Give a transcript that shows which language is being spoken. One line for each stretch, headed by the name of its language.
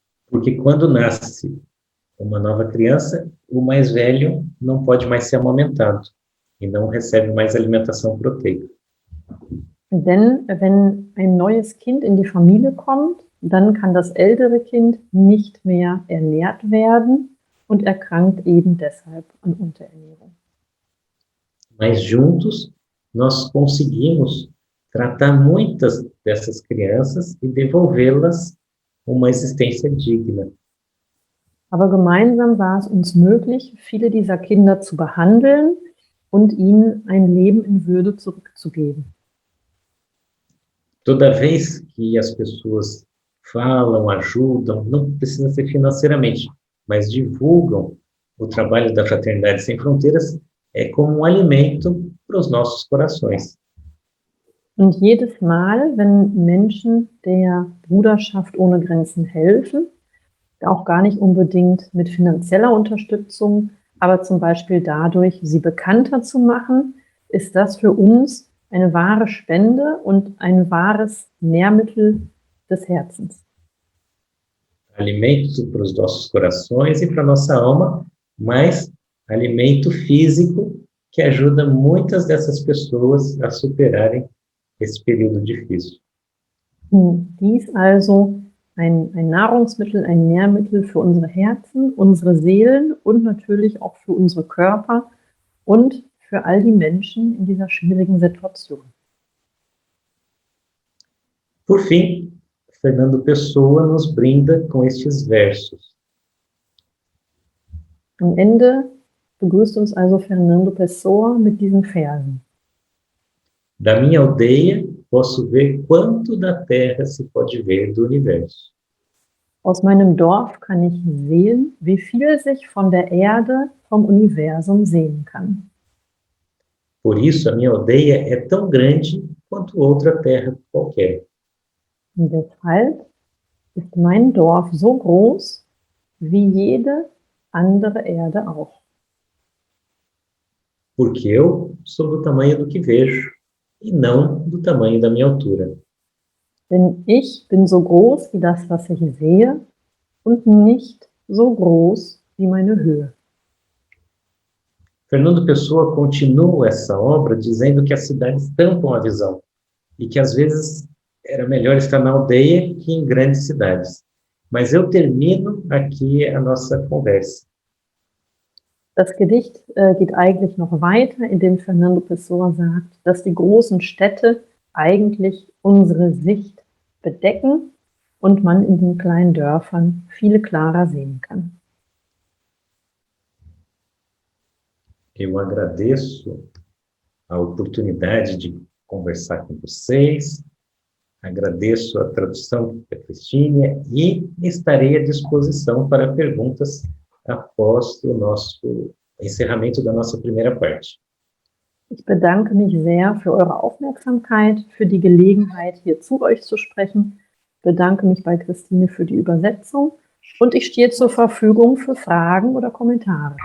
Portuguese: Porque quando nasce uma nova criança, o mais velho não pode mais ser amamentado e não recebe mais alimentação proteica.
German: Denn wenn ein neues Kind in die Familie kommt, dann kann das ältere Kind nicht mehr ernährt werden und erkrankt eben deshalb an Unterernährung.
Portuguese: Mas juntos nós conseguimos tratar muitas dessas crianças e devolvê-las uma existência digna.
German: Aber gemeinsam war es uns möglich, viele dieser Kinder zu behandeln und ihnen ein Leben in Würde zurückzugeben.
Portuguese: Toda vez que as pessoas falam, ajudam, não precisa ser financeiramente, mas divulgam o trabalho da Fraternidade Sem Fronteiras, é como um alimento para os nossos corações.
German: Und jedes Mal, wenn Menschen der Bruderschaft ohne Grenzen helfen, auch gar nicht unbedingt mit finanzieller Unterstützung, aber zum Beispiel dadurch, sie bekannter zu machen, ist das für uns eine wahre Spende und ein wahres Nährmittel des Herzens.
Portuguese: Alimento para os nossos corações e para a nossa alma, mas alimento físico que ajuda muitas dessas pessoas a superarem esse período difícil.
German: Dies also ein Nahrungsmittel, ein Nährmittel für unsere Herzen, unsere Seelen und natürlich auch für unsere Körper und für all die Menschen in dieser schwierigen Situation.
Portuguese: Por fim, Fernando Pessoa nos brinda com estes versos.
German: Am Ende begrüßt uns also Fernando Pessoa mit diesen Versen.
Portuguese: Da minha aldeia, posso ver quanto da terra se pode ver do universo.
German: Aus meinem Dorf kann ich sehen, wie viel sich von der Erde, vom Universum sehen kann.
Portuguese: Por isso, a minha aldeia é tão grande quanto outra terra qualquer.
German: Und deshalb ist mein Dorf so groß wie jede andere Erde auch.
Portuguese: Porque eu sou do tamanho do que vejo e não do tamanho da minha altura.
German: Denn ich bin so groß wie das, was ich sehe, und nicht so groß wie meine Höhe.
Portuguese: Fernando Pessoa continua essa obra dizendo que as cidades tampam a visão e que às vezes era melhor estar na aldeia que em grandes cidades. Mas eu termino aqui a nossa conversa.
German: Das Gedicht geht eigentlich noch weiter, indem Fernando Pessoa sagt, dass die großen Städte eigentlich unsere Sicht bedecken und man in den kleinen Dörfern viel klarer sehen kann.
Portuguese: Eu agradeço a oportunidade de conversar com vocês, agradeço a tradução da Cristina e estarei à disposição para perguntas após o nosso encerramento da nossa primeira parte.
German: Ich bedanke mich sehr für eure Aufmerksamkeit, für die Gelegenheit, hier zu euch zu sprechen. Bedanke mich bei Christine für die Übersetzung und ich stehe zur Verfügung für Fragen oder Kommentare.